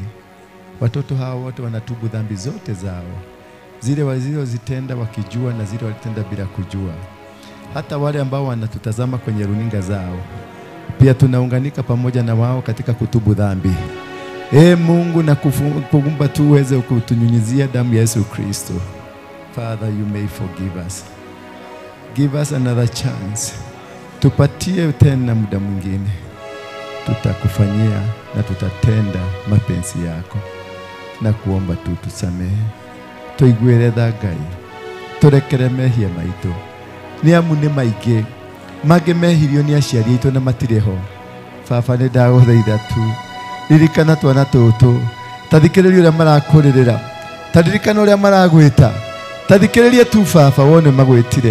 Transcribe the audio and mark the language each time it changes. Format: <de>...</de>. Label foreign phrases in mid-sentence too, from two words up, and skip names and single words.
<sw>Watoto hawa wote wanatubu dhambi zote zao, zile walizozitenda wakijua na zile walitenda bila kujua. Hata wale ambao wanatutazama kwenye runinga zao, pia tunaunganika pamoja na wao katika kutubu dhambi. Mungu, na kuomba tu uweze kutunyunyizia damu ya Yesu Kristo.</sw> <en>Father, you may forgive us. Give us another chance.</en> <sw>Tupatie tena muda mwingine. Tutakufanyia na tutatenda mapenzi yako. Na kuomba tu tusamehe.</sw> <ki>Tuiguere thagai. Turekere mehia maitũ. Nĩ amu nĩ maingĩ mangĩ mehirio nĩ aciari aitũ na matireho. Baba, nĩ ndagũthaitha tu, ririkana twana tũtũ, ta thikĩrĩria ũrĩa marakũrĩrĩra, ta ririkana ũrĩa maragwĩta, ta thikĩrĩria tu Baba wone magwĩtire.</ki>